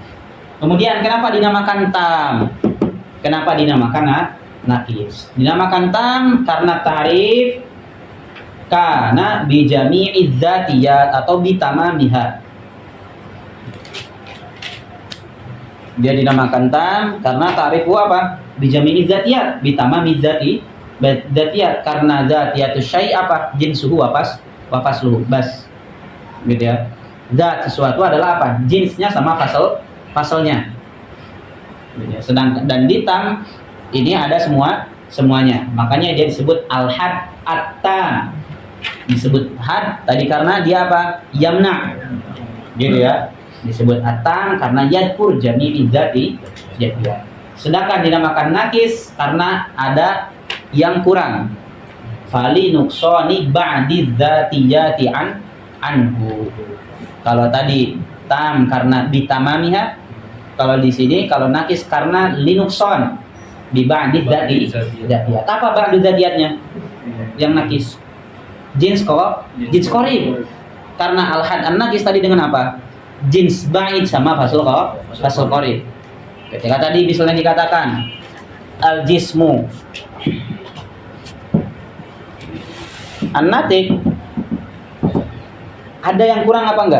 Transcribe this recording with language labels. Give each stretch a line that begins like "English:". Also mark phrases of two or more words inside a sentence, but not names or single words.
Indonesian: Kemudian kenapa dinamakan tam? Kenapa dinamakan nakis? Dinamakan tam karena tarif karena
Arabic: بجميع الذاتيات
Indonesian: atau bitamamiha. Dia dinamakan tam karena tarifku apa?
Arabic: بجميع الذاتيات، بتمام الذاتيات karena ذاتيات الشيء' apa? جنسه وفصله بس.
Indonesian: Gitu ya. Zat sesuatu adalah apa? Jinsnya sama fasalnya. Sedangkan dan di tam ini ada semuanya. Makanya dia disebut
Arabic: الحد التام.
Indonesian: Disebut had tadi karena dia apa? Yamna. Gitu ya. Disebut at-tam karena
Arabic: يذكر جميع الذاتي.
Indonesian: Sedangkan dinamakan nakis karena ada yang kurang.
Arabic: فلنقصان بعض الذاتيات عنه.
Indonesian: Kalau tadi tam karena bitamamiha, kalau di sini kalau nakis karena
Arabic: لنقصان ببعض الذاتيات.
Indonesian: Apa ba'di dzatiyatnya? Yang nakis
Arabic: جنس قريب.
Indonesian: Karena
Arabic: الحد الناقص
Indonesian: tadi dengan apa?
Arabic: جنس بعيد
Indonesian: sama
Arabic: فصل قريب.
Indonesian: Ketika tadi misalnya dikatakan
Arabic: الجسم الناطق,
Indonesian: ada yang kurang apa enggak?